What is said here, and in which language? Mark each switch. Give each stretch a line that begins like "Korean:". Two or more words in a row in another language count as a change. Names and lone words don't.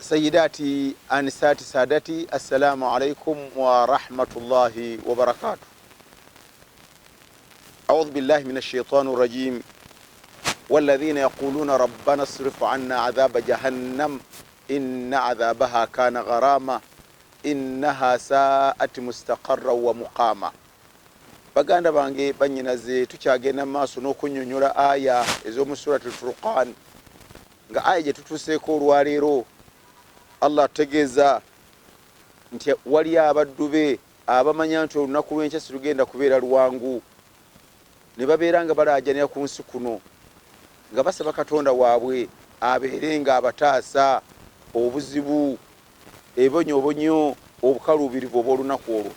Arabic: سيداتي آنساتي سادتي السلام عليكم ورحمة الله وبركاته. أعوذ بالله من الشيطان الرجيم. والذين يقولون ربنا اصرف عنا عذاب جهنم إن عذابها كان غراما إنها ساءت مستقرا ومقاما.
Ganda: baganda bange banyinaze tukyagenda maaso n'okunnyonnyola aya ez'omu suratul Furqan, nga aya gye tutuuseeko olwaleero Allah ategeeza nti wali abaddu be abamanya nti olunaku lw'enkya silugenda kubeera lwangu, ne babeera nga balaajanira ku nsi kuno nga basaba Katonda waabwe abeere nga abataasa obuzibu, ebonyobonyo, obukaluubirivu obw'olunaku olwo.